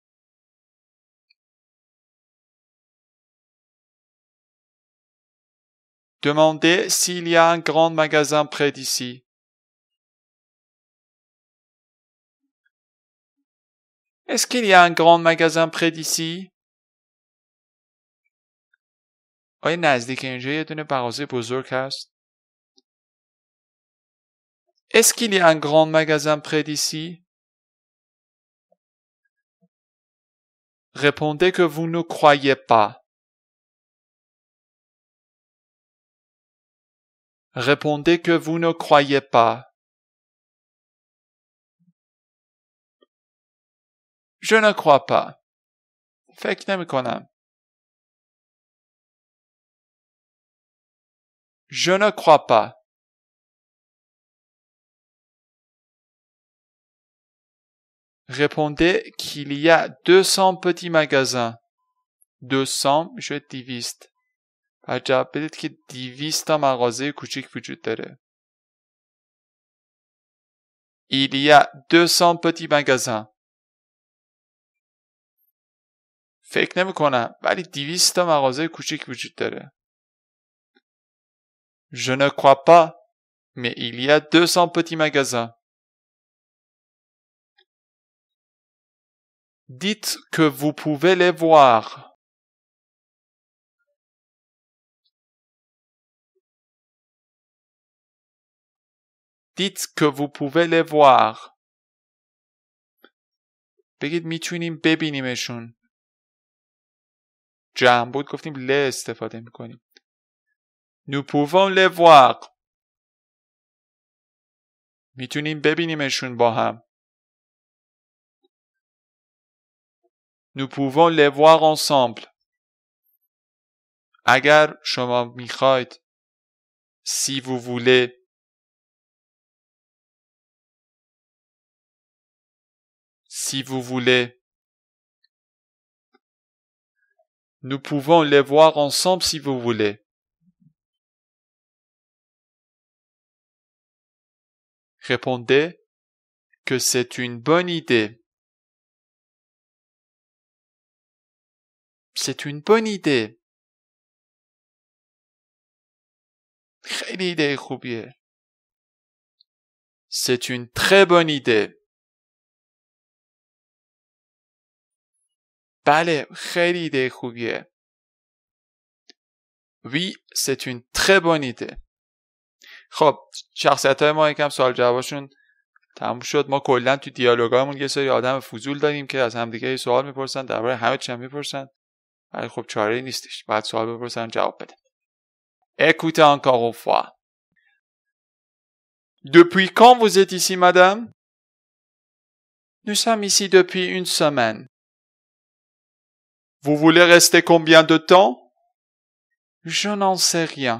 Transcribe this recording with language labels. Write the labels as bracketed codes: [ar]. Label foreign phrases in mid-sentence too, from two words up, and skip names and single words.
[fr] Demandez s'il y a un grand magasin près d'ici. Est-ce qu'il y a un grand magasin près d'ici? [fa] آیا نزدیک اینجا یه دونه مغازه بزرگ هست؟ [fr] Est-ce qu'il y a un grand magasin près d'ici? Répondez que vous ne croyez pas. Répondez que vous ne croyez pas. Je ne crois pas. [fa] فکر نمی‌کنم. [fr] Je ne crois pas. Répondez qu'il y a 200 petits magasins. [fa] 200 میشه 200. و جواب بدید که 200 تا مغازه کوچیک وجود داره. [fr] Il y a 200 petits magasins. [fa] فکر نمی کنم ولی 200 تا مغازه کوچیک وجود داره. [fr] Je ne crois pas, mais il y a 200 petits magasins. Dites que vous pouvez les voir. Dites que vous pouvez les voir. [fa] بگید میتونیم ببینیمشون. جمع بود گفتیم ل استفاده میکنیم. [fr] Nous pouvons les voir. [fa] میتونیم ببینیمشون با هم. [fr] Nous pouvons les voir ensemble. [fa] اگر شما میخواید. [fr] Si vous voulez. Si vous voulez. Nous pouvons les voir ensemble si vous voulez. Répondez que c'est une bonne idée. C'est une bonne idée. [fa] خیلی ایده خوبیه. [fr] C'est une très bonne idée. [fa] بله خیلی ایده خوبیه. [fr] Oui, c'est une très bonne idée. [fa] خب شخصیت‌های ما یکم سوال جوابشون تموم شد. ما کلا تو دیالوگامون یه سری آدم فضول داریم که از همدیگه سوال میپرسن، درباره همه چی میپرسن. ولی خب چاره‌ای نیستش. بعد سوال بپرسن جواب بده. [fr] Écoutez encore une fois. Depuis quand vous êtes ici, madame? Nous sommes ici depuis une semaine. Vous voulez rester combien de temps? Je n'en sais rien.